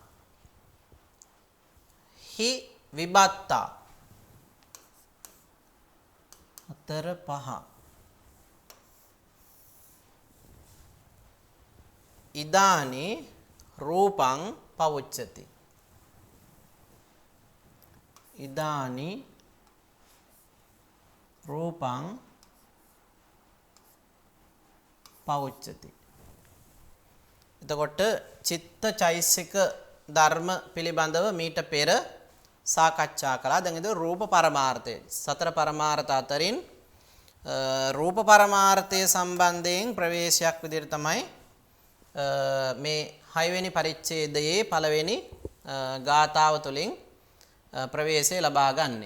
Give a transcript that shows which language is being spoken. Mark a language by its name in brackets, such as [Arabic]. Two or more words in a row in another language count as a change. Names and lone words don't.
[Pali] හි විබත්තා 4 5 ඉදානි රූපං පවුච්චති ඉදානි රූපං පවුච්චති. [Sinhala] එතකොට චිත්ත චෛසික ධර්ම පිළිබඳව මීට පෙර සාකච්ඡා කළා. දැන් ඉතින් රූප පරමාර්ථය සතර පරමාර්ථ අතරින් රූප පරමාර්ථය සම්බන්ධයෙන් ප්‍රවේශයක් විදිහට තමයි මේ 6 වෙනි පරිච්ඡේදයේ පළවෙනි ගාථාව තුළින් ප්‍රවේශය ලබා ගන්නෙ.